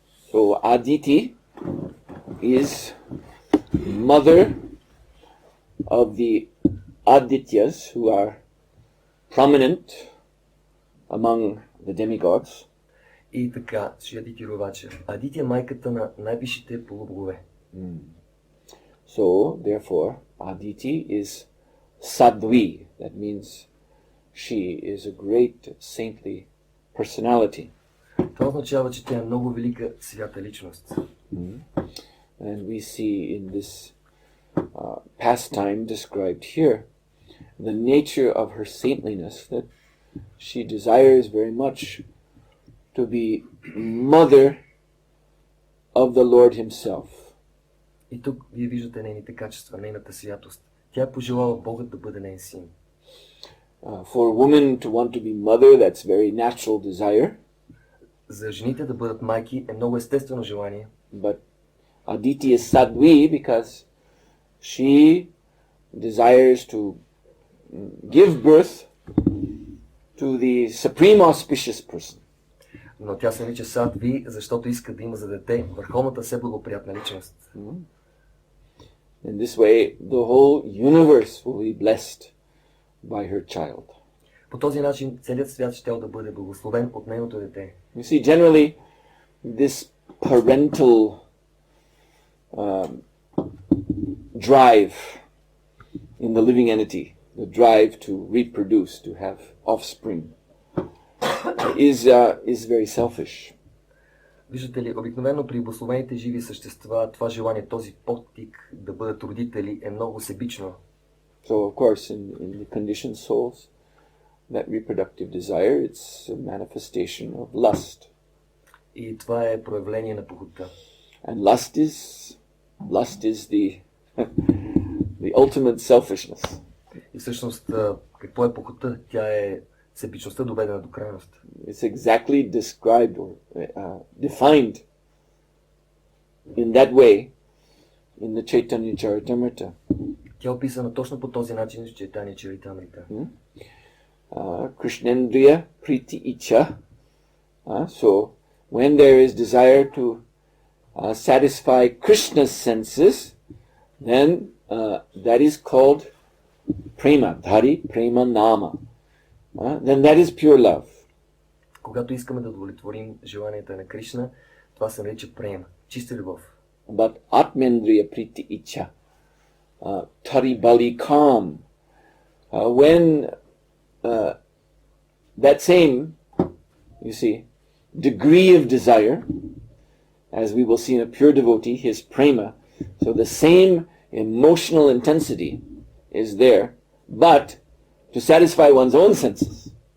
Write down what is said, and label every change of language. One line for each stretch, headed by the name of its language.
English: So Aditi is mother of the Adityas who are prominent among the demigods.
Bulgarian: И така, Шри Адити Рувача. Адити е майката на най-висшите полубогове.
English: So, therefore, Aditi is Sadhvi. That means she is a great saintly personality.
Bulgarian: Това означава, че тя е много велика свята личност.
English: And we see in this pastime described here the nature of her saintliness, that she desires very much to be mother of the Lord himself.
Bulgarian: И тук вие виждате нейните качества, нейната святост. Тя е пожелала Богът да бъде нейн син.
English: For a woman to want to be mother, that's very natural desire.
Bulgarian: За жените да бъдат майки е много естествено желание.
English: But Aditi is Sadhvi because she desires to give birth to the supreme auspicious person.
Bulgarian: Но тя се нарича Садви, защото иска да има за дете върховната все благоприятна личност.
English: In this way, the whole universe will be blessed by her child.
Bulgarian: По този начин целият свят ще да бъде благословен от нейното дете.
English: You see, generally, this parental drive in the living entity, the drive to reproduce, to have offspring, is very selfish.
Bulgarian: Виждате ли, обикновено при благословените живи същества това желание, този подтик да бъдат родители е много себично.
English: So, of course, in the conditioned souls, that reproductive desire, it's a manifestation of lust.
Bulgarian: И това е проявление на похотта.
English: And lust is the ultimate selfishness.
Bulgarian: И всъщност, какво е похотта? Тя е себичността доведена до крайност.
English: It's exactly described or defined in that way in the Chaitanya Charitamrita.
Bulgarian: Тя е описана точно по този начин в Чайтания Чаритамрита.
Sanskrit: Krishnendriya Priti Icha.
English: So, when there is desire to satisfy Krishna's senses, then that is called
Sanskrit: prema, dhari, prema nama.
English: Then that is pure love.
Bulgarian: Когато искаме да удовлетворим желанията на Кришна, това се нарича према, чиста любов.
English: But
Sanskrit: Atmendriya Priti Icha, Tari Bali Kam,
English: when that same, you see, degree of desire, as we will see in a pure devotee, his prema, so the same emotional intensity is there, but to satisfy one's own senses.